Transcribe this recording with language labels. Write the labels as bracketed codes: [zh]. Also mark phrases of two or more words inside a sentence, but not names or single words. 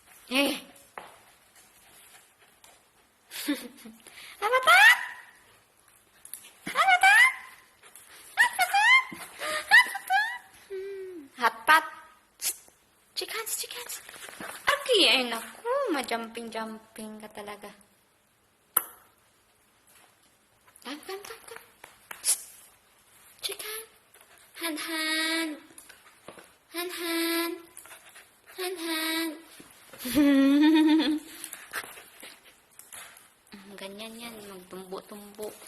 [en] Eh. Apa ta? Apa ta? Apa ta? Apa ta? Hotpot. Chickens, chickens. [tl] Aki, ay naku, ma-jumping-jumping ka talaga. [en] Come, come, come, come. Chicken. Han, han. Han, han. Han, han. [tl] Ganyan yan, magtumbo-tumbo.